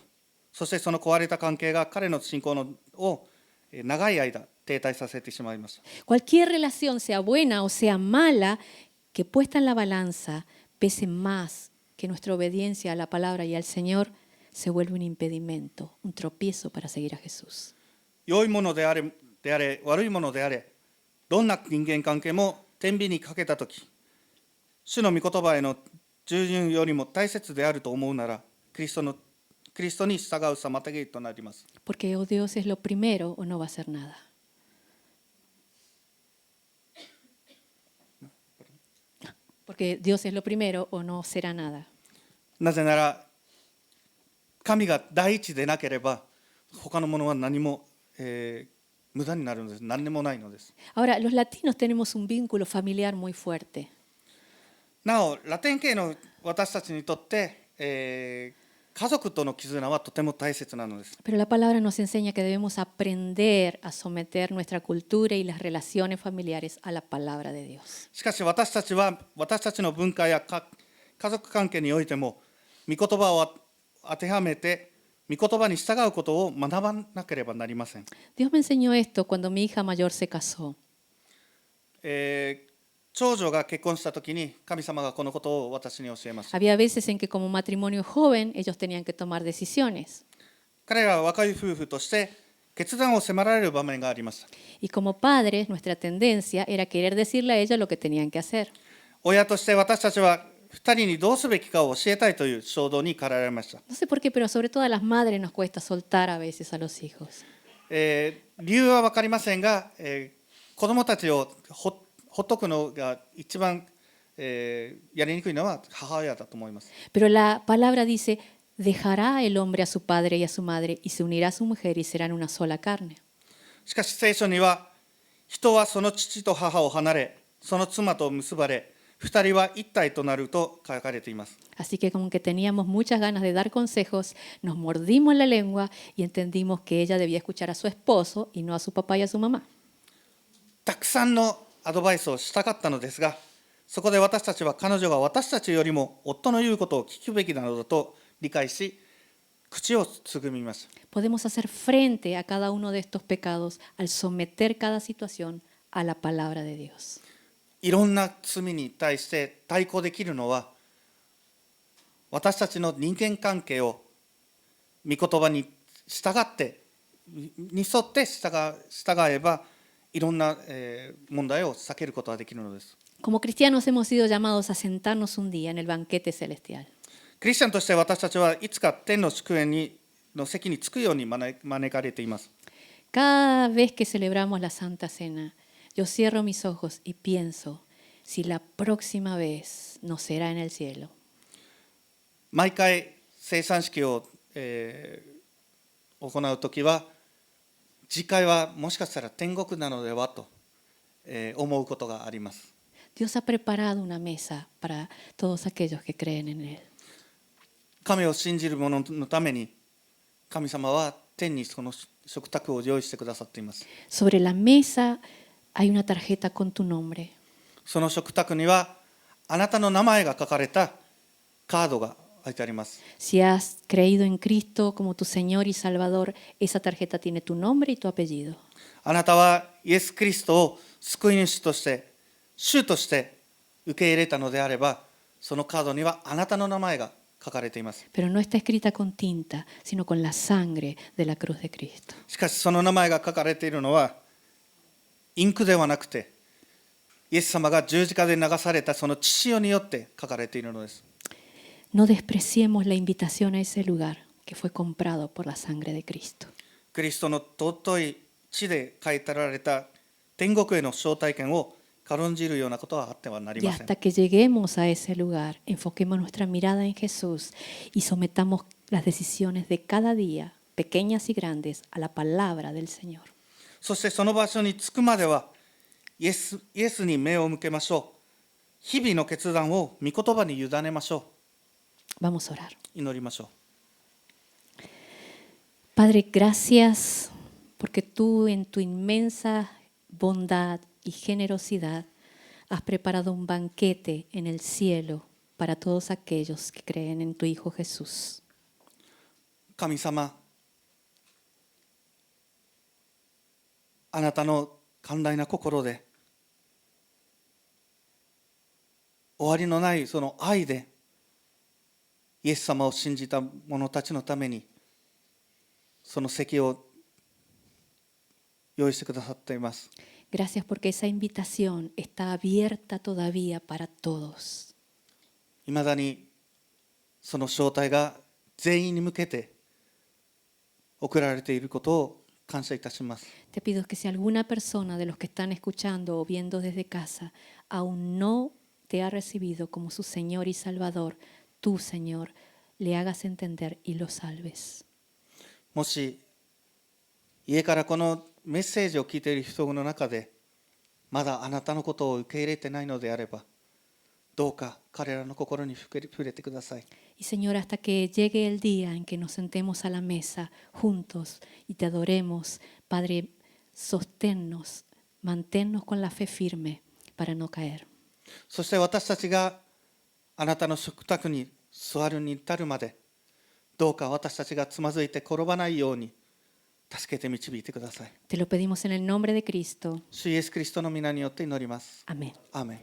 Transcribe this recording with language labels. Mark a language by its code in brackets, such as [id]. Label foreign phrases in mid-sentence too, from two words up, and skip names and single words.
[ja] そしてその壊れた関係が彼の信仰を長い間停滞させてしまいました。 [es] Cualquier relación, sea buena o sea mala, que puesta en la balanza pese más que nuestra obediencia a la palabra y al Señor, se vuelve un impedimento, un tropiezo para seguir a Jesús. [ja] 良いものであれ悪いものであれ、どんな人間関係も天秤にかけたとき、主の御言葉への従順よりも大切であると思うなら、キリストに従う妨げとなります。 [es] Porque o Dios es lo primero o no va a ser nada. Porque Dios es lo primero o no será nada. [ja] なぜなら、神が第一でなければ、他のものは何も、無駄になるのです。何でもないのです。 [es] Ahora, los latinos tenemos un vínculo familiar muy fuerte. [ja] なお、ラテン系の私たちにとって、家族との絆はとても大切なのです。 [es] Pero la palabra nos enseña que debemos aprender a someter nuestra cultura y las relaciones familiares a la palabra de Dios. [ja] しかし私たちの文化や家族関係においても、御言葉を当てはめて、御言葉に従うことを学ばなければなりません。 [es] Dios me enseñó esto cuando mi hija mayor se casó. [ja] 長女が結婚したときに、神様がこのことを私に教えました。 [es] Había veces en que como matrimonio joven ellos tenían que tomar decisiones. [ja] 彼らは若い夫婦として決断を迫られる場面がありました。 [es] Y como padres, nuestra tendencia era querer decirle a ella lo que tenían que hacer. [ja] 親として私たちは2人にどうすべきかを教えたいという衝動に駆られました。 [es] No sé por qué, pero sobre todo a las madres nos cuesta soltar a veces a los hijos. [ja] 理由は分かりませんが、子どもたちをほっとくのが一番、やりにくいのは母親だと思います。 [es] Pero la palabra dice, dejará el hombre a su padre y a su madre y se unirá a su mujer y serán una sola carne. [ja] しかし聖書には、人はその父と母を離れ、その妻と結ばれ、2人は一体となると書かれています。 [es] Así que como que teníamos muchas ganas de dar consejos, nos mordimos la lengua y entendimos que ella debía escuchar a su esposo y no a su papá y a su mamá. [ja] たくさんのアドバイスをしたかったのですが、そこで私たちは彼女が私たちよりも夫の言うことを聞くべきなのだと理解し、口をつぐみました。 [es] Podemos hacer frente a cada uno de estos pecados al someter cada situación a la palabra de Dios. [ja] いろんな罪に対して対抗できるのは、私たちの人間関係を御言葉に従ってに沿って従えば、いろんな問題を避けることができるのです。 [es] Como cristianos hemos sido llamados a sentarnos un día en el banquete celestial. [ja] クリスチャンとして私たちはいつか天の祝宴の席に着くように招かれています。 [es] Cada vez que celebramos la Santa Cena, yo cierro mis ojos y pienso si la próxima vez no será en el cielo. [ja] 毎回聖餐式を、行うときは、次回はもしかしたら天国なのではと、思うことがあります。 [es] Dios ha preparado una mesa para todos aquellos que creen en Él. [ja] 神を信じる者のために、神様は天にその食卓を用意してくださっています。 [es] Sobre la mesa hay una tarjeta con tu nombre. [ja] その食卓には、あなたの名前が書かれたカードが書いてあります。 [es] Si has creído en Cristo como tu Señor y Salvador, esa tarjeta tiene tu nombre y tu apellido. [ja] あなたはイエス・キリストを救い主として、主として受け入れたのであれば、そのカードにはあなたの名前が書かれています。 [es] Pero no está escrita con tinta, sino con la sangre de la cruz de Cristo. [ja] しかしその名前が書かれているのは、インクではなくて、イエス様が十字架で流されたその血潮によって書かれているのです。 [es] No despreciemos la invitación a ese lugar que fue comprado por la sangre de Cristo. [ja] キリストの尊い血で書いてられた天国への招待券を軽んじるようなことはあってはなり [es] Y [ja] ません。 [es] hasta que lleguemos a ese lugar, enfoquemos nuestra mirada en Jesús y sometamos las decisiones de cada día, pequeñas y grandes, a la palabra del Señor. [ja] そしてその場所に着くまではイエスに目を向けましょう。日々の決断を御言葉に委ねましょ [es] Vamos a orar. [ja] う。祈りましょう。 [es] Padre, gracias porque tú en tu inmensa bondad y generosidad has preparado un banquete en el cielo para todos aquellos que creen en tu Hijo Jesús. [ja] 神様、あなたの寛大な心で、終わりのないその愛で、イエス様を信じた者たちのために、その席を用意してくださっています。 [es] Gracias porque esa invitación está abierta todavía para todos. [ja] いまだにその招待が全員に向けて送られていることを感謝いたします。 [es] Te pido que si alguna persona de los que están escuchando o viendo desde casa aún no te ha recibido como su Señor y Salvador, tú, Señor, le hagas entender y lo salves. [ja] もし家からこのメッセージを聞いている人の中でまだあなたのことを受け入れてないのであれば、どうか彼らの心に触れてください。 [es] Y Señor, hasta que llegue el día en que nos sentemos a la mesa juntos y te adoremos, Padre, sosténnos, manténnos con la fe firme para no caer. [ja] そして私たちがあなたの食卓に座るに至るまで、どうか私たちがつまずいて転ばないように助けて導いてください。 [es] Te lo pedimos en el nombre de Cristo. [ja] 主イエスキリストの皆によって祈ります。 [es] Amén. [ja] アーメン。